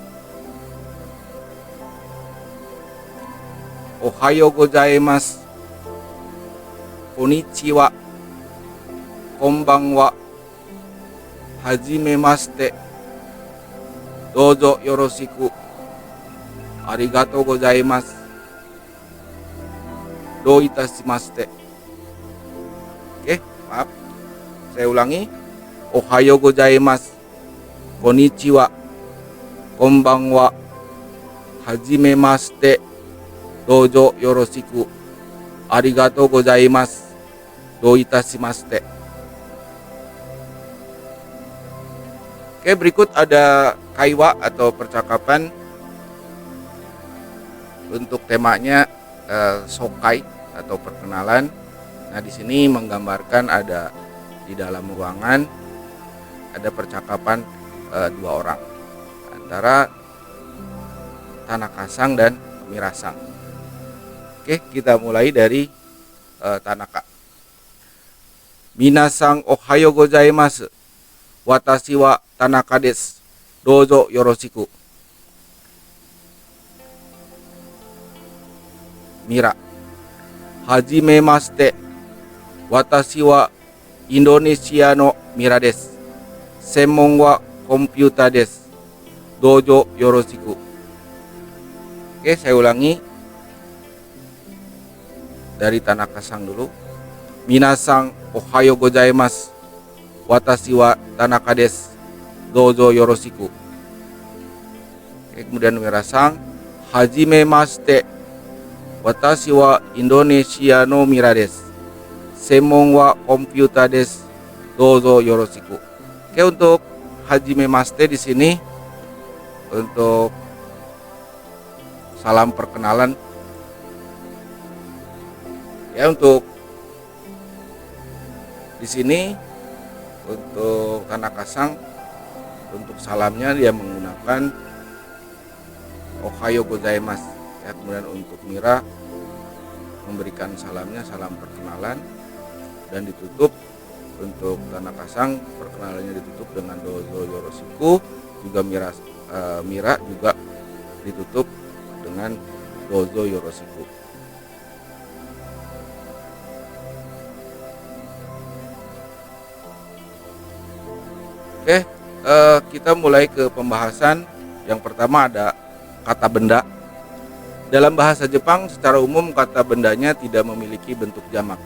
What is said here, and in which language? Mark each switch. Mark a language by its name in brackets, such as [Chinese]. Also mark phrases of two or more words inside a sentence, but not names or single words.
[Japanese] おはようございます、こんにちは、こんばんは、はじめまして、どうぞよろしく、ありがとうございます、どういたしまして. [Indonesian] Oke, maaf, saya ulangi. [Japanese] おはようございます、こんにちは、こんばんは、はじめまして、どうぞよろしく、ありがとうございます、どういたしまして. [Indonesian] Oke, berikut ada kaiwa atau percakapan. Untuk temanya sokai atau perkenalan. Nah, di sini menggambarkan ada di dalam ruangan ada percakapan dua orang antara Tanaka-san dan Mira-san. Oke, kita mulai dari Tanaka. [Japanese] みなさんおはようございます. 私は田中です。どうぞよろしく. Mira. Hajimemashite. 私はインドネシアのミラです. 専門はコンピューターです. どうぞよろしく. [Indonesian] Oke, saya ulangi. Dari Tanaka-san dulu. [Japanese] みなさんおはようございます。私は田中です、どうぞよろしく. [Indonesian] Kemudian Mira-san, [Japanese] はじめまして、私はインドネシアのミラです、専門はコンピューターです、どうぞよろしく. [Indonesian] Oke, untuk hajimemashite di sini untuk salam perkenalan. Ya, untuk di sini untuk Tanaka-san, untuk salamnya dia menggunakan [Japanese] おはようございます. [Indonesian] Ya, kemudian untuk Mira memberikan salamnya, salam perkenalan, dan ditutup untuk Tanaka-san, perkenalannya ditutup dengan [Japanese] どうぞよろしく. [Indonesian] Juga Mira juga ditutup dengan [Japanese] どうぞよろしく. [Indonesian] Oke, kita mulai ke pembahasan. Yang pertama ada kata benda. Dalam bahasa Jepang secara umum kata bendanya tidak memiliki bentuk jamak.